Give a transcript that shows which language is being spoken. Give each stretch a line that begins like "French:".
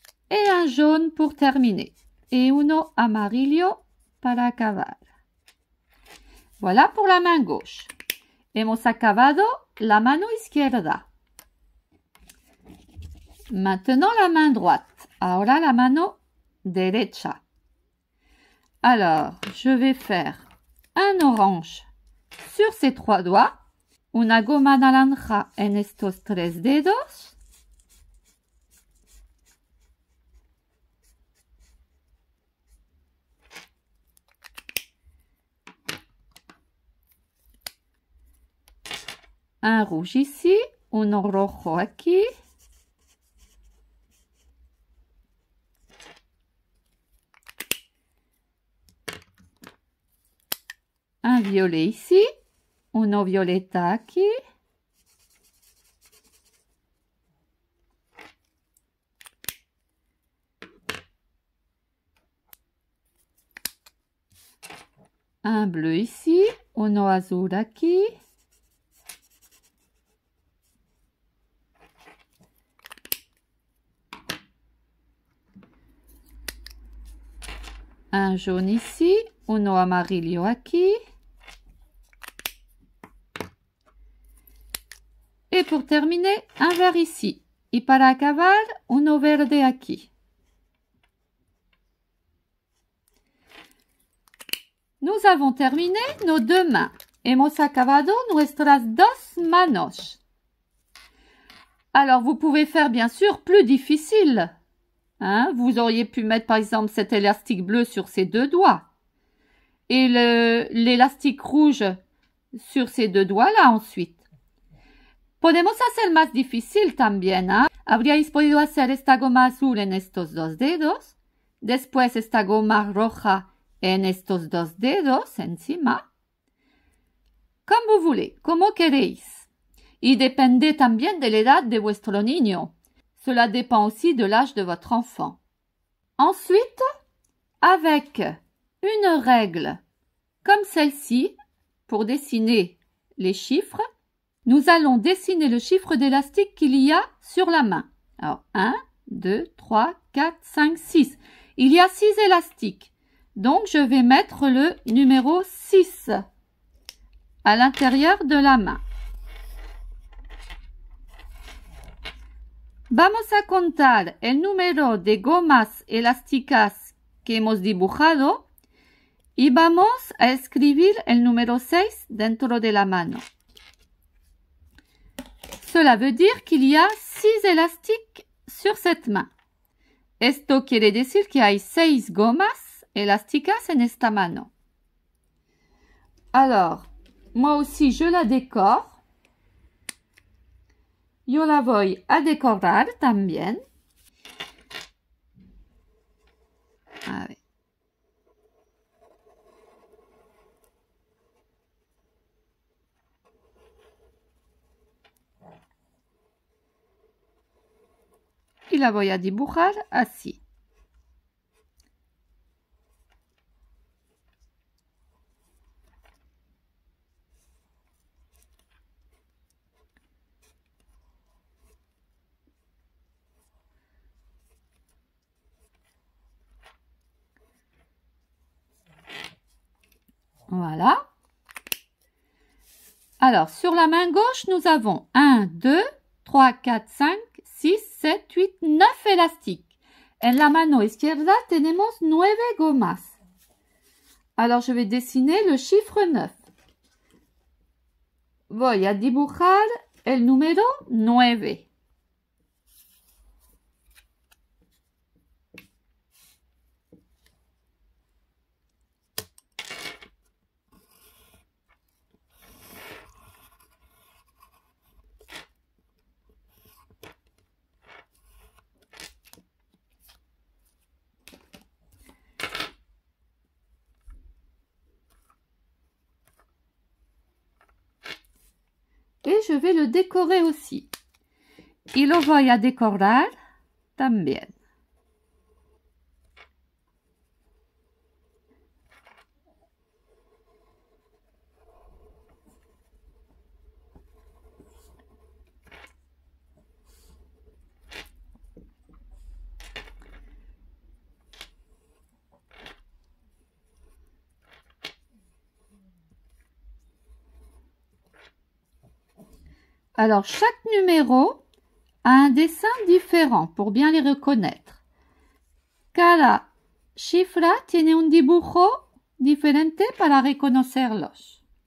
French: Et un jaune pour terminer.
Spanish: Et uno amarillo para acabar.
French: Voilà pour la main gauche.
Spanish: Hemos acabado la mano izquierda.
French: Maintenant la main droite.
Spanish: Ahora la mano derecha.
French: Alors, je vais faire un orange sur ces 3 doigts.
Spanish: Una goma naranja en estos 3 dedos.
French: Un rouge ici,
Spanish: uno rojo aquí.
French: un violet ici,
Spanish: uno violeta aquí.
French: Un bleu ici,
Spanish: uno azul aquí.
French: Un jaune ici,
Spanish: uno amarillo aquí.
French: Et pour terminer, un vert ici.
Spanish: Y para acabar, uno verde aquí.
French: Nous avons terminé nos deux mains.
Spanish: Hemos acabado nuestras dos manos.
French: Alors, vous pouvez faire bien sûr plus difficile. Hein? Vous auriez pu mettre par exemple cet élastique bleu sur ces deux doigts. Et l'élastique rouge sur ces deux doigts-là ensuite.
Spanish: Podemos hacer más difícil también. ¿Eh? Habríais podido hacer esta goma azul en estos dos dedos. Después esta goma roja en estos dos dedos encima.
French: Comme vous voulez,
Spanish: como queréis. Y depende también de la edad de vuestro niño.
French: Cela dépend aussi de l'âge de votre enfant. Ensuite, avec une règle comme celle-ci, pour dessiner les chiffres, nous allons dessiner le chiffre d'élastique qu'il y a sur la main. Alors, 1, 2, 3, 4, 5, 6. Il y a 6 élastiques. Donc, je vais mettre le numéro 6 à l'intérieur de la main.
Spanish: Vamos a contar el número de gomas elásticas que hemos dibujado y vamos a escribir el número 6 dentro de la mano.
French: Cela veut dire qu'il y a 6 élastiques sur cette main.
Spanish: Esto quiere decir que hay 6 gomas elásticas en esta mano.
French: Alors, moi aussi je la décore.
Spanish: Yo la voy a decorar también. A ver. Y la voy a dibujar así.
French: Voilà. Alors, sur la main gauche, nous avons 1, 2, 3, 4, 5, 6, 7, 8, 9 élastiques.
Spanish: En la mano izquierda tenemos 9 gomas.
French: Alors, je vais dessiner le chiffre 9.
Spanish: Voy a dibujar el número 9.
French: Et je vais le décorer aussi.
Spanish: Y lo voy a decorar también.
French: Alors, chaque numéro a un dessin différent pour bien les reconnaître.
Spanish: Cada cifra tiene un dibujo diferente para reconocerlos.